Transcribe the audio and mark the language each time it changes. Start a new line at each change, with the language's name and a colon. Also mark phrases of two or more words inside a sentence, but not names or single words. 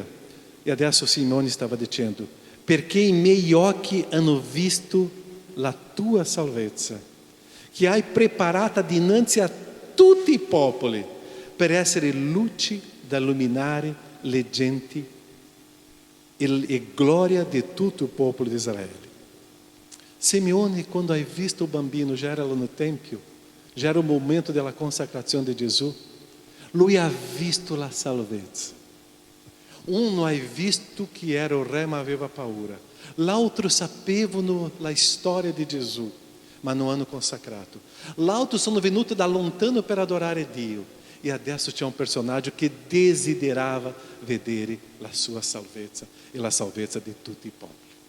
Italian: E adesso Simeone stava dicendo: perché i miei occhi hanno visto la tua salvezza, che hai preparata dinanzi a tutti i popoli, per essere luce da illuminare le genti e gloria di tutto il popolo di Israele. Simeone, quando hai visto il bambino,
Portuguese: já era lá no tempio, já era o momento
Italian: della consacrazione di Gesù, lui ha visto la salvezza. Uno ha visto chi era il re ma aveva paura, l'altro sapevano la storia di Gesù ma non hanno consacrato, l'altro sono venuti da lontano per adorare Dio e adesso c'è un personaggio che desiderava vedere la sua salvezza e la salvezza di tutti i popoli.